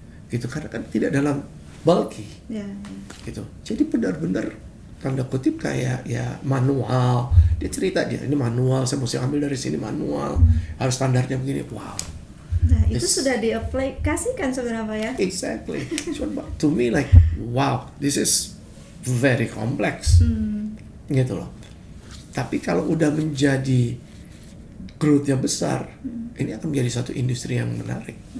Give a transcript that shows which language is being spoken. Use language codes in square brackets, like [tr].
[id] Gitu, karena kan tidak dalam bulky. Ya. Gitu. Jadi benar-benar tanda kutip kayak ya manual. Dia cerita ini manual, saya mesti ambil dari sini manual, harus standarnya begini. Wow. Nah itu sudah diaplikasikan sebenarnya ya. [en] Exactly. So, to me like wow, this is very complex. [id] Gitu loh. Tapi kalau udah menjadi growth yang besar, ini akan menjadi satu industri yang menarik.